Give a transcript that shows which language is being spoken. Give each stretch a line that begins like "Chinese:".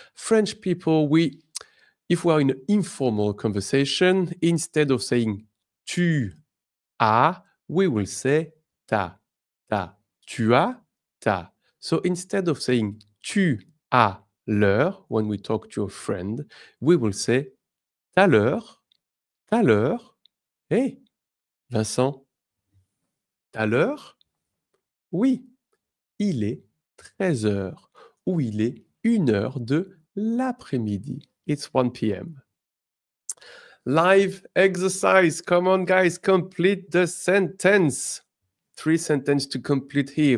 English: French people, if we are in an informal conversation, instead of saying
French: tu as,
English: we will say
French: ta, ta. Tu as, ta.
English: So instead of saying
French: tu as l'heure,
English: when we talk to a friend, we will say
French: ta l'heure, ta l'heure.
English: Hey, Vincent,
French: à l'heure? Oui, il est 13 heures ou il est 1 heure de l'après-midi.
English: It's 1 p.m. Live exercise. Come on, guys, complete the sentence. 3 sentences to complete here.